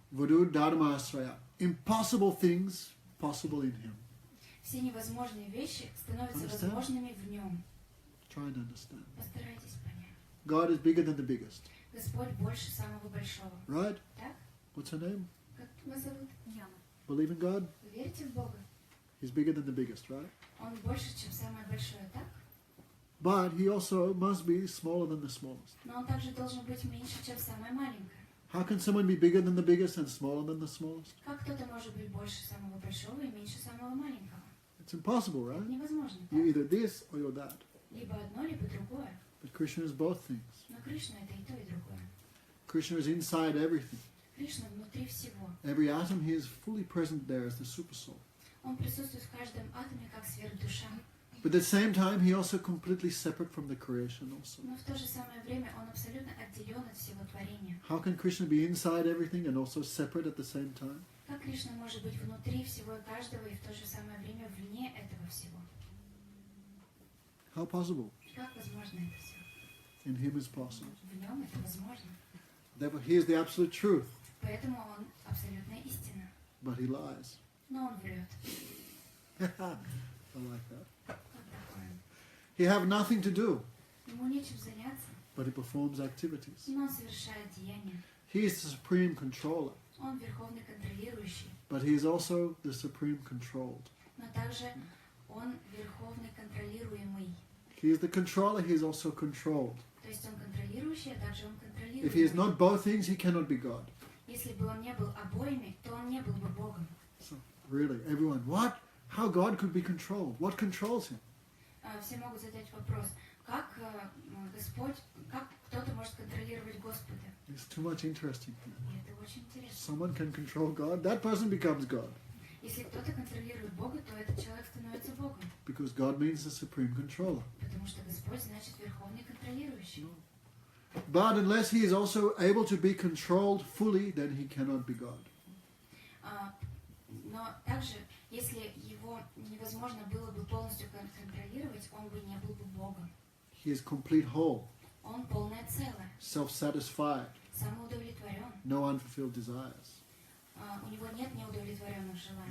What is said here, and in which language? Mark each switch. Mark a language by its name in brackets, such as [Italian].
[Sanskrit] Vudu dharma asraya. [English] Impossible things possible in him. [Russian] Все невозможные вещи становятся [English] Understand? [Russian] возможными в нем. [English] Try and understand. [Russian] Постарайтесь понять. [English] God is bigger than the biggest. [Russian] Господь больше самого большого. [English] Right? [Russian] Так? [English] What's her name? [Russian] Как вас зовут? Яна. [English] Believe in God? [Russian] Вы верите в Бога? [English] He's bigger than the biggest, right? [Russian] Он больше, чем самое большое, так? [English] But he also must be smaller than the smallest. [Russian] Но он также должен быть меньше, чем самое маленькое. [English] How can someone be bigger than the biggest and smaller than the smallest? [Russian] Как кто-то может быть больше самого большого и меньше самого маленького? [English] It's impossible, [Russian] Это [English] right? [Russian] невозможно, [English] You're [Russian] так? [English] either this or you're that. [Russian] Либо одно, либо другое. [English] But Krishna is both things. [Russian] Но Кришна это и то, и другое. [English] Krishna is inside everything. [Russian] Кришна внутри всего. [English] Every atom he is fully present there as the super soul. [Russian] Он присутствует в каждом атоме, как сверхдуша. [English] But at the same time, he also completely separate from the creation also. [Russian] Но в то же самое время он абсолютно отделен от всего творения. [English] How can Krishna be inside everything and also separate at the same time? [Russian] Как Кришна может быть внутри всего и каждого и в то же самое время вне этого всего? [English] How possible? [Russian] Как возможно это все? [English] In him is possible. [Russian] В нем это возможно. [English] Therefore, he is the absolute truth, [Russian] Поэтому он абсолютная истина. [English] but he lies. [Russian] Но он врет. [English] I like that. [Russian] Вот такое. [English] He have nothing to do, [Russian] Ему нечем заняться, [English] but he performs activities. [Russian] но он совершает деяния. [English] He is the supreme controller, [Russian] Он верховный контролирующий, [English] but he is also the supreme controlled. [Russian] но также он верховный контролируемый. [English] He is the controller, he is also controlled. [Russian] То есть он контролирующий, а также он [English] If he is [Russian] контролируемый. [English] not both things, he cannot be God. [Russian] Если бы он не был обоими, то он не был бы Богом. [English] So, really, everyone, what? How God could be controlled? What controls him? [Russian] Все могут задать вопрос, как Господь, как кто-то может контролировать Господа? [English] It's too much interesting here. [Russian] И это очень интересно. [English] Someone can control God, that person becomes God. [Russian] Если кто-то контролирует Бога, то этот человек становится Богом. [English] Because God means the supreme controller. [Russian] Потому что Господь значит верховный контролирующий. [English] But unless he is also able to be controlled fully, then he cannot be God. [Russian] Но также, если его невозможно было бы полностью контролировать, он бы не был бы Богом. [English] He is complete whole, [Russian] Он полное целое, [English] self-satisfied, [Russian] самоудовлетворен. [English] no unfulfilled desires. [Russian] У него нет неудовлетворенных желаний.